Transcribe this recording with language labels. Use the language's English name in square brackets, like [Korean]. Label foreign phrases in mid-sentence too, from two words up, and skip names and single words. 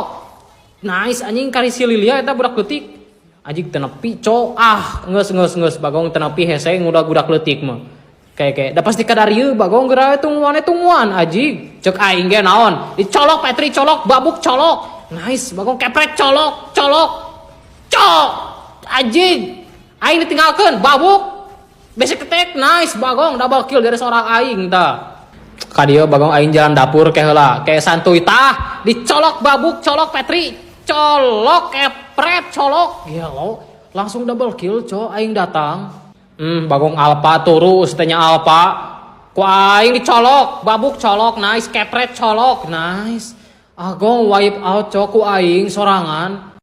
[Sundanese] nice anjing kari si Lilia eta budak leutik ajig teu nepi geus bagong teu nepi hese ngudak leutik mah kayak da pasti kadarieu bagong geura tungguan ajig ceuk aing ge naon dicolok Petri colok babuk colok nice bagong kepret colok ajig aing ditinggalkeun babuk [English] basic attack [Sundanese] nice bagong [English] double kill [Indonesian] dari seorang [Sundanese] aing tah. Ka dieu bagong aing jalan dapur ke heula, ke santuy tah dicolok babuk colok Petri, colok kepret colok. Gelo langsung [English] double kill [Sundanese] co aing datang. Bagong alpha turus teh nya alpha. Ku aing dicolok babuk colok nice kepret colok nice. Agong [English] wipe out [Sundanese] co ku aing sorangan.